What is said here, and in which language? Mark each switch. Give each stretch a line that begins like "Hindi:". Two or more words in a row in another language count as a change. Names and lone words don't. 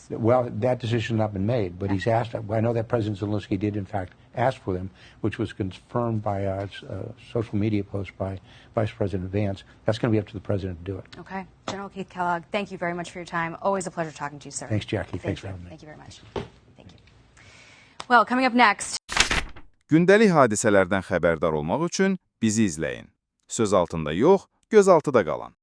English: Well, that decision has not been made, but he's asked. I know that President Zelensky did, in fact, ask for them, which was confirmed by a social media post by Vice President Vance. That's going to be up to the president to do it. Okay. General Keith Kellogg, thank you very much for your time. Always a pleasure talking to you, sir. Thanks, Jackie. Thanks for having me. Thank you very much. Thank you. Well, coming up next.
Azerbaijani: Gündəlik hadisələrdən xəbərdar olmaq üçün bizi izləyin. Söz altında yox, göz altıda qalan.